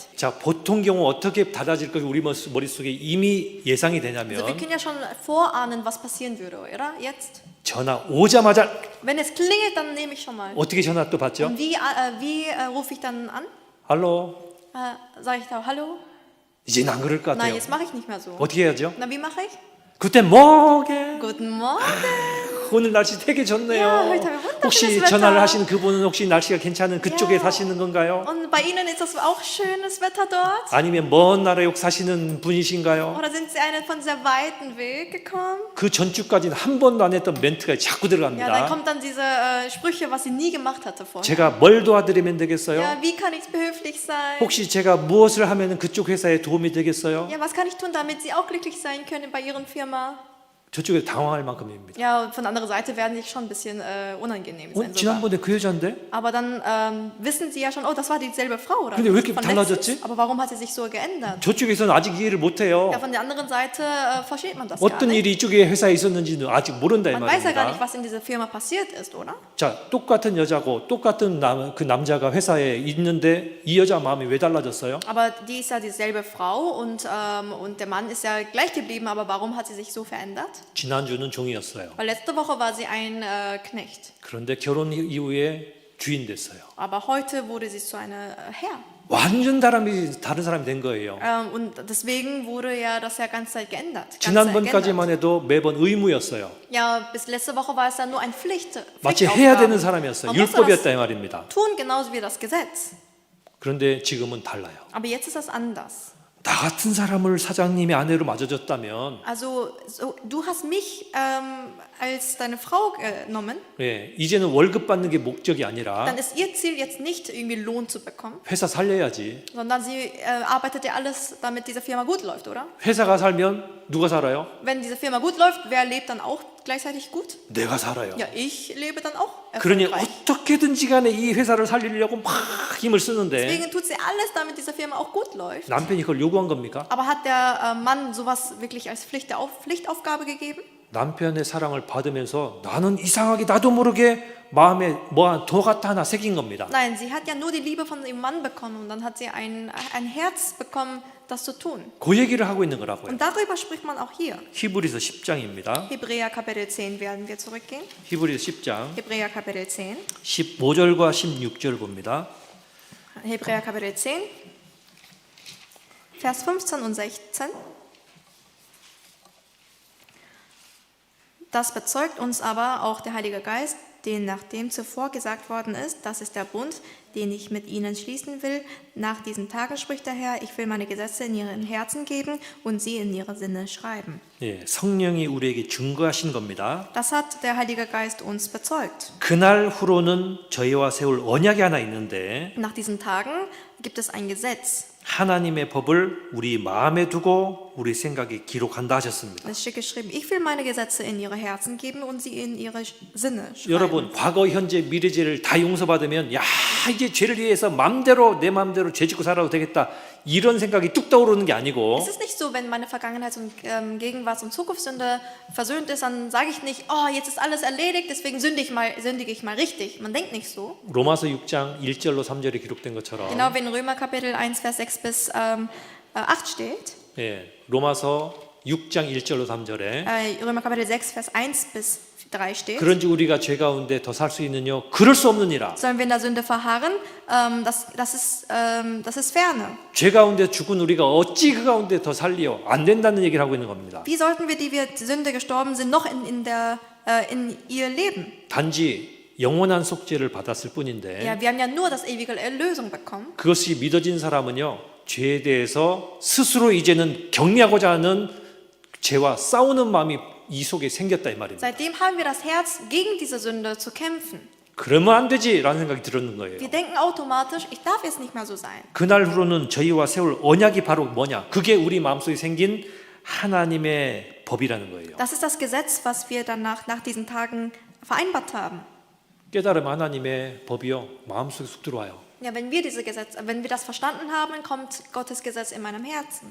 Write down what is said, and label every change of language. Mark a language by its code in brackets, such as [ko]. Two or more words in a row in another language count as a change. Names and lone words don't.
[ko] 자, 보통 경우 어떻게 달라질 것이 우리 머릿속에 이미 예상이 [de] Also wir [ko] 되냐면 [de] können ja schon vorahnen, was passieren würde, oder? Jetzt? [ko] 전화 오자마자 [de] Wenn es klingelt, dann nehme ich schon mal. [ko] 어떻게 전화 또 받죠? [de] Und wie rufe ich dann an? [ko] 할로? [de] Sage ich da Hallo? [ko] 이제는 안 그럴 것 [de] Nein, [ko] 같아요. [de] jetzt mache ich nicht mehr so. [ko] 어떻게 해야죠? [de] Na, wie mache ich? [ko] 그때 뭐게? [de] Guten Morgen. [ko] 오늘 날씨 되게 좋네요. [de] Ja, heute haben wir wunderschönes [ko] 혹시 [de] Wetter. [ko] 전화를 하시는 그분은 혹시 날씨가 괜찮은 그쪽에 [de] Ja. [ko] 사시는 건가요? [de] Und bei Ihnen ist das auch schönes Wetter dort? [ko] 아니면 먼 나라에 사시는 분이신가요? [de] Oder sind Sie einen von sehr weiten Weg gekommen? [ko] 그 전주까지는 한 번도 안 했던 멘트가 자꾸 [de] Ja, dann [ko] 들어갑니다. [de] kommt dann diese Sprüche, was sie nie gemacht hatte vorher. [ko] 제가 뭘 도와드리면 되겠어요? [de] Ja, wie kann ich behilflich sein? [ko] 혹시 제가 무엇을 하면 그쪽 회사에 도움이 되겠어요? [de] Ja, was kann ich tun, damit Sie auch glücklich sein können bei Ihren Firma? [ko] 저쪽에 당황할 만큼입니다. [de] Ja, und von der anderen Seite werden Sie schon ein bisschen unangenehm sein. Sogar. [ko] 지난번에 그 여자인데? [de] Aber dann wissen Sie ja schon, oh, das war dieselbe Frau, oder? [ko] 근데 왜 이렇게 [de] Von [ko] 달라졌지? [de] letztens. Aber warum hat sie sich so geändert? [ko] 저쪽에서는 아직 이해를 못해요. [de] Ja, von der anderen Seite versteht man das gar [ko] 어떤 [de] nicht. [ko] 일이 이쪽에 회사에 있었는지는 아직 모른다 이 [de] Man weiß ja gar nicht, [ko] 말입니다. [de] was in dieser Firma passiert ist, oder? [ko] 자, 똑같은 여자고 똑같은 그 남자가 회사에 있는데 이 여자 마음이 왜 달라졌어요? [de] Aber die ist ja dieselbe Frau und der Mann ist ja gleich geblieben, aber warum hat sie sich so verändert? [ko] 지난주는 종이었어요. [de] Weil letzte Woche war sie ein Knecht, [ko] 그런데 결혼 이후에 주인 됐어요. [de] aber heute wurde sie zu einer Herr. [ko] 완전 다른 사람이 된 거예요. [de] Und deswegen wurde ja das ja ganze Zeit geändert. [ko] 지난번까지만 해도 매번 의무였어요. [de] Ja, bis letzte Woche war es ja nur ein [ko] 마치 해야 되는 [de] Pflichtaufgabe. [ko] 사람이었어요. [de] Man musste [ko] 율법이었다 [de] das [ko] 이 말입니다. [de] tun, genauso wie das Gesetz. [ko] 그런데 지금은 달라요. [de] Aber jetzt ist das anders. [ko] 나 같은 사람을 사장님의 아내로 맞아줬다면 [de] Also du hast mich als deine Frau genommen, [ko] 예, 이제는 월급 받는 게 목적이 아니라 [de] dann ist ihr Ziel jetzt nicht irgendwie Lohn zu bekommen, [ko] 회사 살려야지. [de] sondern sie arbeitet ja alles, damit diese Firma gut läuft, oder? [ko] 회사가 살면 누가 살아요? [de] Wenn diese Firma gut läuft, wer lebt dann auch gleichzeitig gut? [ko] 내가 살아요. [de] Ja, ich lebe dann auch [ko] 그러니 [de] erfolgreich. [ko] 어떻게든지 간에 이 회사를 살리려고 막 힘을 쓰는데 [de] Deswegen tut sie alles, damit diese Firma auch gut läuft. [ko] 남편이 그걸 요구한 겁니까? [de] Aber hat der Mann sowas wirklich als Pflichtaufgabe gegeben? [ko] 남편의 사랑을 받으면서 나는 이상하게 나도 모르게 마음에 도 같아 하나 새긴 겁니다. [de] Nein, sie hat ja nur die Liebe von ihrem Mann bekommen und dann hat sie ein Herz bekommen, das zu tun. [ko] 그 얘기를 하고 있는 거라고요. [de] Und darüber spricht man auch hier. [ko] 히브리서 10장입니다. [de] Hebräer Kapitel 10 werden wir zurückgehen. [ko] 히브리서 10장 [de] Hebräer Kapitel 10. [ko] 15절과 16절 봅니다. [de] Hebräer Kapitel 10, Vers 15 und 16. Das bezeugt uns aber auch der Heilige Geist, den nachdem zuvor gesagt worden ist, das ist der Bund, den ich mit ihnen schließen will. Nach diesen Tagen spricht der Herr, ich will meine Gesetze in ihren Herzen geben und sie in ihre Sinne schreiben. [ko] 예, 성령이 우리에게 증거하신 겁니다. [de] Das hat der Heilige Geist uns bezeugt. [ko] 그날 후로는 저희와 세울 언약이 하나 있는데 [de] Nach diesen Tagen gibt es ein Gesetz. [ko] 하나님의 법을 우리 마음에 두고 우리 생각에 기록한다 하셨습니다. [de] Es steht geschrieben, ich will meine Gesetze in ihre Herzen geben und sie in ihre Sinne schreiben. [ko] 여러분 과거 현재 미래 죄를 다 용서받으면 야 이제 죄를 위해서 맘대로 내 맘대로 죄 짓고 살아도 되겠다 이런 생각이 뚝 떠오르는 게 아니고 [de] Es ist nicht so, wenn meine Vergangenheits- und Gegenwarts- und Zukunftssünde versöhnt ist, dann sage ich nicht, oh, jetzt ist alles erledigt, deswegen sündige ich mal richtig. Man denkt nicht so. [ko] 로마서 6장 1절로 3절에 기록된 것처럼 [de] Genau wie in Römer Kapitel 1, Vers 6 bis 8 steht. [ko] 예, 로마서 6장 1절로 3절에 [de] Römer Kapitel 6, Vers 1 bis 3 steht. [ko] 그런지 우리가 죄 가운데 더 살 수 있느냐 그럴 수 없느니라. [de] Sollen wir in der Sünde verharren? Das ist ferne. [ko] 죄 가운데 죽은 우리가 어찌 그 가운데 더 살리요? 안 된다는 얘기를 하고 있는 겁니다. [de] Wie sollten wir, die wir Sünde gestorben sind, noch in ihr leben? [ko] 단지 영원한 속죄를 받았을 뿐인데 [de] Ja, wir haben ja nur das ewige Erlösung bekommen. [ko] 그것이 믿어진 사람은요 죄에 대해서 스스로 이제는 경계하고자 하는 죄와 싸우는 마음이 이 속에 생겼다 이 말입니다. [de] Seitdem haben wir das Herz, gegen diese Sünde zu kämpfen. [ko] 그러면 안 되지라는 생각이 들었는 거예요. [de] Wir denken automatisch, ich darf jetzt nicht mehr so sein. [ko] 그날 후로는 저희와 세울 언약이 바로 뭐냐? 그게 우리 마음속에 생긴 하나님의 법이라는 거예요. [de] Das ist das Gesetz, was wir dann nach diesen Tagen vereinbart haben. [ko] 깨달음 하나님의 법이요 마음속에 쑥 들어와요. [de] Ja, wenn wir das verstanden haben, dann kommt Gottes Gesetz in meinem Herzen.